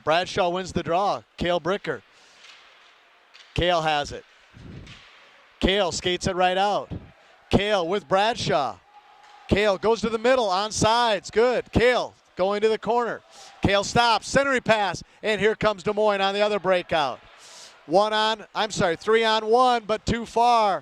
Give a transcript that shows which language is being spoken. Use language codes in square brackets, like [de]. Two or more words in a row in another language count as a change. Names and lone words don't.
[en] Bradshaw wins the draw. Cale Bricker. Cale has it. Cale skates it right out. Cale with Bradshaw. Cale goes to the middle, onside. Good. Cale going to the corner. Cale stops, centering pass, and here comes Des Moines on the other breakout. 3 on 1, but too far.